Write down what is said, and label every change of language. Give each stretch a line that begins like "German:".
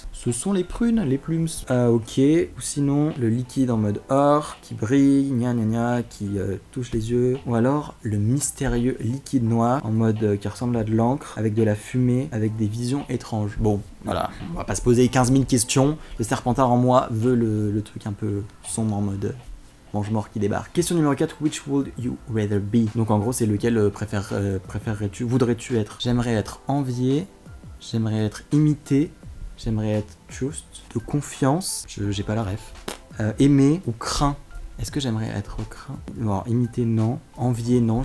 French: Ce sont les prunes, les plumes. Ok. Ou sinon, le liquide en mode or, qui brille, gna gna gna, qui touche les yeux. Ou alors, le mystérieux liquide noir, en mode qui ressemble à de l'encre, avec de la fumée, avec des visions étranges. Bon, voilà, on va pas se poser 15 000 questions. Le Serpentard en moi veut le truc un peu sombre en mode mange-mort qui débarque. Question numéro 4,
English: which would you rather be?
French: Donc en gros, c'est lequel préférerais-tu, voudrais-tu être? J'aimerais être envié, j'aimerais être imité, j'aimerais être trust, de confiance, j'ai pas la ref. Aimer ou craint? Est-ce que j'aimerais être craint? Alors, imiter, non. Envier, non.